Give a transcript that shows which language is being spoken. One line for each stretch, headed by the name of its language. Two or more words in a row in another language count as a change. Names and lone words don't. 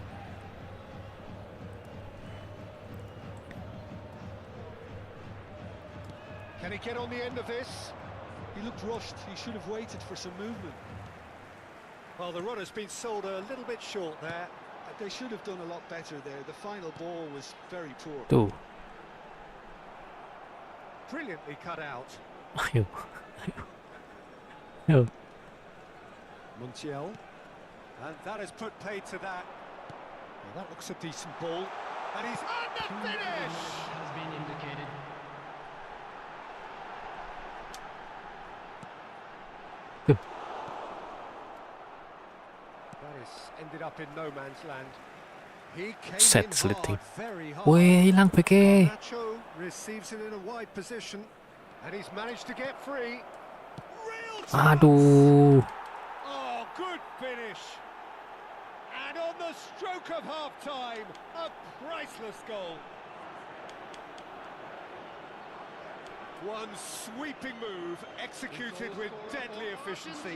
English: Can he get on the end of this? He looked rushed. He should have waited for some movement. Well, the run has been sold a little bit short there. They should have done a lot better there. The final ball was very poor. Tuh. Brilliantly cut out.
Indonesian: Ayo. Ayo.
English: Montiel. And that has put paid to that. Well, that looks a decent ball. And he's on the finish! Has been indicated. That is ended up in no man's land. He came Set in slitting. hard, very hard.
Indonesian: Weh, hilang PK.
English: Nacho receives it in a wide position, and he's managed to get free. Real chance!
Indonesian: Aduh.
English: Oh, good finish. And on the stroke of half-time, a priceless goal. One sweeping move, executed with deadly efficiency.